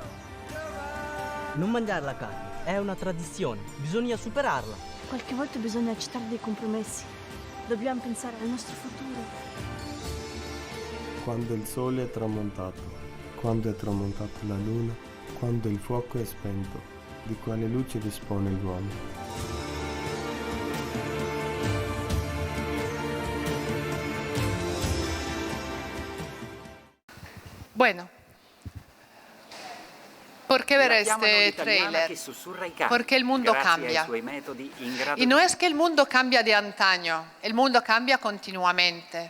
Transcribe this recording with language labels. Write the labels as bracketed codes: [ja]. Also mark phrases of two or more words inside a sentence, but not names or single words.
[it] Non mangiare la carne è una tradizione, bisogna superarla. Qualche volta bisogna accettare dei compromessi. Dobbiamo pensare al nostro futuro. Quando il sole è tramontato, quando è tramontata la luna, quando il fuoco è spento, di quale luce dispone l'uomo? [es] Bueno, ¿por qué ver este trailer? Porque el mundo cambia. Y no es que el mundo cambia de antaño, el mundo cambia continuamente.